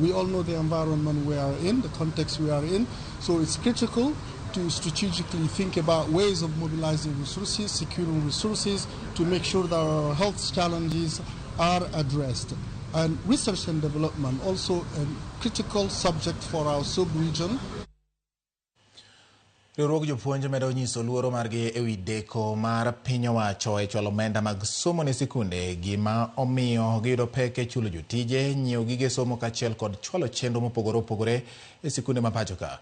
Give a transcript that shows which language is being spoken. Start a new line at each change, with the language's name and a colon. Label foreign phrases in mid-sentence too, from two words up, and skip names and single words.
English: We all know the environment we are in, the context we are in, so it's critical to strategically think about ways of mobilizing resources, securing resources, to make sure that our health challenges are addressed. And research and development, also a critical subject for our sub-region.
Luo (Kenya and Tanzania): Riwruog jopuonj medo nyiso luoro margi ewi deko mar piny owacho e chwalo omenda mag somo ne sikunde, gima omiyo giyudo pek e chulo jotije, nyiewo gige somo kaachiel kod chwalo chenro mopogore opogore e sikunde ma pacho ka.